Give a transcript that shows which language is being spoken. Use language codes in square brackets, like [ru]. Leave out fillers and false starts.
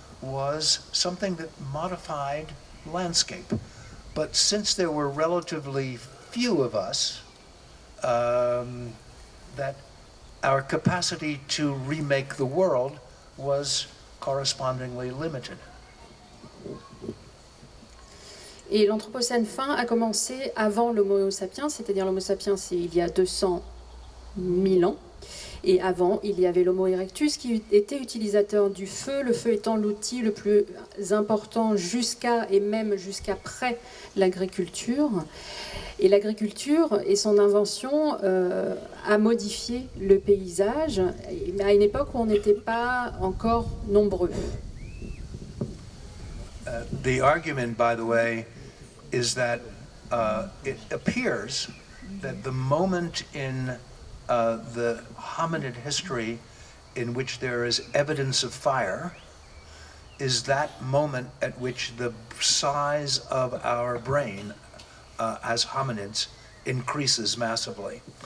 [en] was something that modified landscape. But since there were relatively few of us, that our capacity to remake the world was correspondingly limited. [fr] Et l'Anthropocène fin a commencé avant l'Homo sapiens, c'est-à-dire l'Homo sapiens c'est il y a 200 000 ans. Et avant, il y avait l'Homo erectus qui était utilisateur du feu, le feu étant l'outil le plus important jusqu'à et même jusqu'après l'agriculture. Et l'agriculture et son invention a modifié le paysage, mais à une époque où on n'était pas encore nombreux. [en] The argument, by the way, is that it appears that the moment in the hominid history in which there is evidence of fire is that moment at which the size of our brain as hominids increases massively.